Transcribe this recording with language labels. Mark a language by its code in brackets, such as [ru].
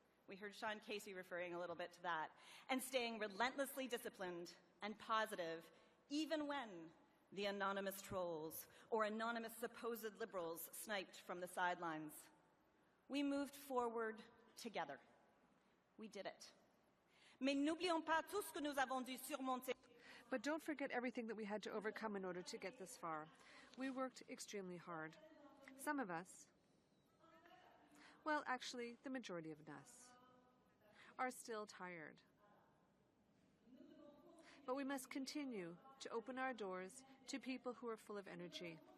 [en] We heard Sean Casey referring a little bit to that, and staying relentlessly disciplined and positive, even when the anonymous trolls or anonymous supposed Liberals sniped from the sidelines. We moved forward together. We did it. [fr] Mais n'oublions pas tout ce que nous avons dû surmonter. [en] But don't forget everything that we had to overcome in order to get this far. We worked extremely hard. Some of us, well, actually, the majority of us, are still tired. But we must continue to open our doors to people who are full of energy.